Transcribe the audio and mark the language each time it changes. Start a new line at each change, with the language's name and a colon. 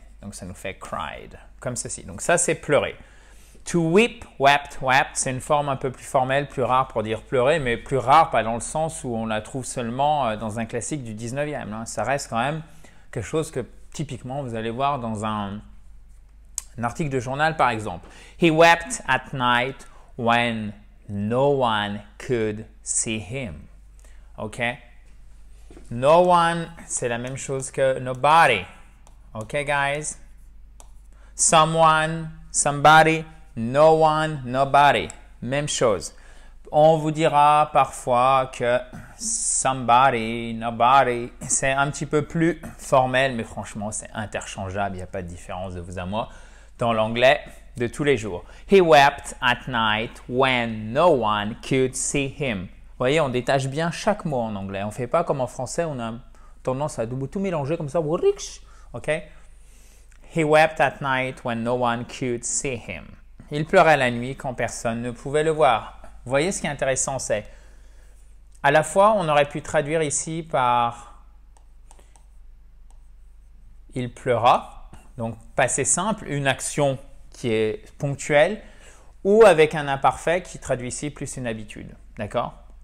French: Donc ça nous fait cried, comme ceci. Donc ça c'est pleurer.
English: To weep, wept, wept,
French: c'est une forme un peu plus formelle, plus rare pour dire pleurer, mais plus rare pas dans le sens où on la trouve seulement dans un classique du 19e. Hein. Ça reste quand même quelque chose que typiquement vous allez voir dans un article de journal par exemple.
English: He wept at night when no one could see him. Ok?
French: No one, c'est la même chose que nobody.
English: Ok guys? Someone, somebody. No one, nobody.
French: Même chose. On vous dira parfois que somebody, nobody, c'est un petit peu plus formel, mais franchement, c'est interchangeable. Il n'y a pas de différence de vous à moi dans l'anglais de tous les jours.
English: He wept at night when no one could see him.
French: Vous voyez, on détache bien chaque mot en anglais. On ne fait pas comme en français, on a tendance à tout mélanger comme ça. OK?
English: He wept at night when no one could see him.
French: Il pleurait la nuit quand personne ne pouvait le voir. Vous voyez, ce qui est intéressant, c'est à la fois, on aurait pu traduire ici par il pleura, donc passé simple, une action qui est ponctuelle, ou avec un imparfait qui traduit ici plus une habitude. D'accord?